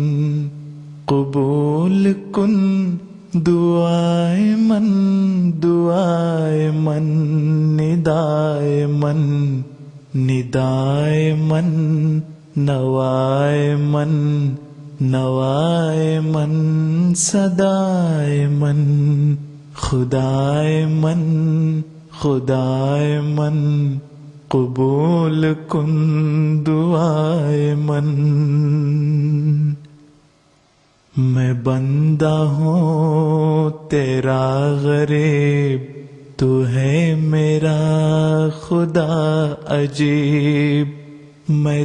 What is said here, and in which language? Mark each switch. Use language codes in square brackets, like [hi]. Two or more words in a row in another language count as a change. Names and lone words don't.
[fa] قبول کن دعائے من دعائے من ندائے من ندائے من نوائے من نوائے من صدائے من خدائے من خدائے من قبول کن دعائے من [ur] میں بندہ ہوں تیرا غریب تو ہے میرا خدا عجیب میں